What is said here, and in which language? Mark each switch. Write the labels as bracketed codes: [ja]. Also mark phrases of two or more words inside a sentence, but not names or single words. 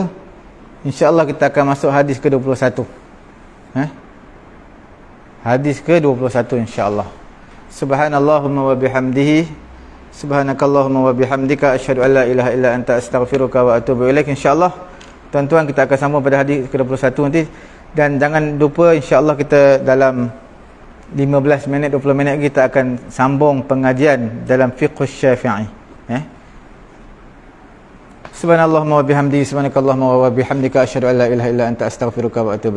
[ms] InsyaAllah kita akan masuk hadis ke-21. Hadis ke-21 insyaAllah. [ar] سبحانك اللهم وبحمده، سبحانك اللهم وبحمدك، أشهد أن لا إله إلا أنت أستغفرك وأتوب إليك. [ms] InsyaAllah tuan-tuan kita akan sambung pada hadis ke-21 nanti. Dan jangan lupa insyaAllah kita dalam 15 minit 20 minit kita akan sambung pengajian dalam fiqh Syafi'i. [ar] سبحانك اللهم وبحمده، سبحانك اللهم وبحمدك، أشهد أن لا إله إلا أنت أستغفرك وأتوب